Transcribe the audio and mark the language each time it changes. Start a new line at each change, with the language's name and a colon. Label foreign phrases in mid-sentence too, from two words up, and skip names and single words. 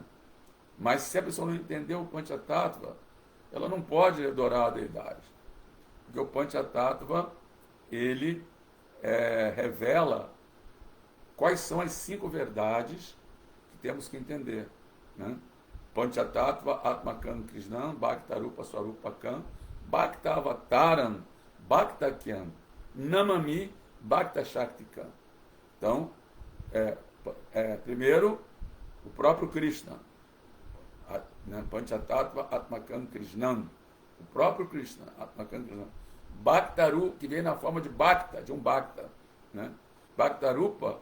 Portuguese: Mas se a pessoa não entendeu o Panchatattva, ela não pode adorar a deidade. Porque o Panchatattva, ele revela quais são as 5 verdades que temos que entender, né?
Sanskrit: Panchatattva Atmakam Krishnam Bhaktarupa Swarupakam Bhaktavataram Bhaktakyam Namami Bhakta Shaktikam.
Portuguese: Então, primeiro, o próprio Krishna, né?
Sanskrit: Panchatattva Atmakam Krishnam,
Portuguese: o próprio Krishna,
Sanskrit: Atmakam Krishnam.
Portuguese: Bhaktaru, que vem na forma de Bhakta, de um Bhakta, né?